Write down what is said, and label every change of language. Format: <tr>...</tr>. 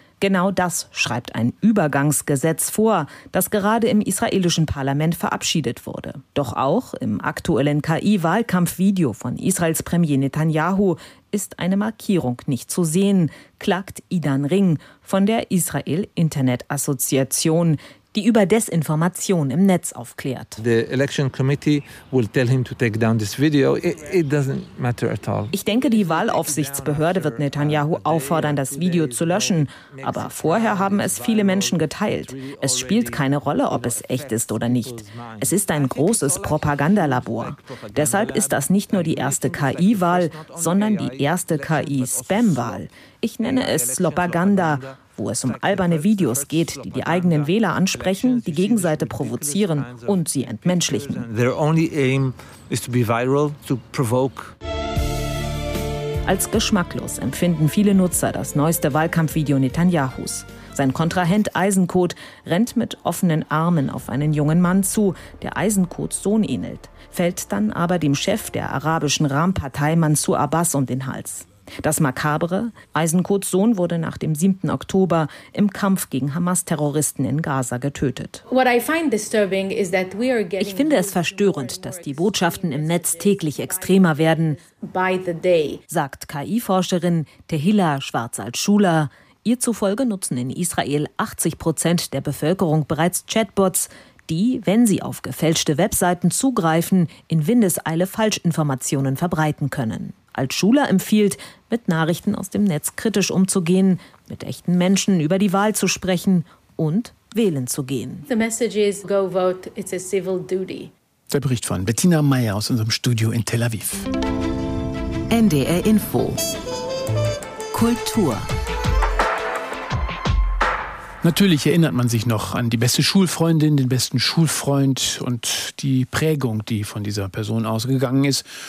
<de>Genau das schreibt ein Übergangsgesetz vor, das gerade im israelischen Parlament verabschiedet wurde. Doch auch im aktuellen KI-Wahlkampfvideo von Israels Premier Netanyahu ist eine Markierung nicht zu sehen, klagt Idan Ring von der Israel Internet Assoziation, die über Desinformation im Netz aufklärt.</de> <en>The election committee will tell him to take down this video. It doesn't matter at all.</en> <de>Ich denke, die Wahlaufsichtsbehörde wird Netanyahu auffordern, das Video zu löschen. Aber vorher haben es viele Menschen geteilt. Es spielt keine Rolle, ob es echt ist oder nicht. Es ist ein großes Propagandalabor. Deshalb ist das nicht nur die erste KI-Wahl, sondern die erste KI-Spam-Wahl. Ich nenne es Slopaganda, wo es um alberne Videos geht, die die eigenen Wähler ansprechen, die Gegenseite provozieren und sie entmenschlichen.</de> <en>Their only aim is to be viral, to provoke.</en> <de>Als geschmacklos empfinden viele Nutzer das neueste Wahlkampfvideo Netanyahus. Sein Kontrahent Eisenkot rennt mit offenen Armen auf einen jungen Mann zu, der Eisenkots Sohn ähnelt, fällt dann aber dem Chef der arabischen Rahm-Partei Mansour Abbas um den Hals. Das Makabere? Eisenkots Sohn wurde nach dem 7. Oktober im Kampf gegen Hamas-Terroristen in Gaza getötet. Ich finde es verstörend, dass die Botschaften im Netz täglich extremer werden, sagt KI-Forscherin Tehila Schwarz-Altschula. Ihr zufolge nutzen in Israel 80% der Bevölkerung bereits Chatbots, die, wenn sie auf gefälschte Webseiten zugreifen, in Windeseile Falschinformationen verbreiten können. Als Schüler empfiehlt, mit Nachrichten aus dem Netz kritisch umzugehen, mit echten Menschen über die Wahl zu sprechen und wählen zu gehen.</de> <en>The message is, go vote, it's a civil duty.</en> <de>Der Bericht von Bettina Meyer aus unserem Studio in Tel Aviv. NDR Info. Kultur. Natürlich erinnert man sich noch an die beste Schulfreundin, den besten Schulfreund und die Prägung, die von dieser Person ausgegangen ist.</de>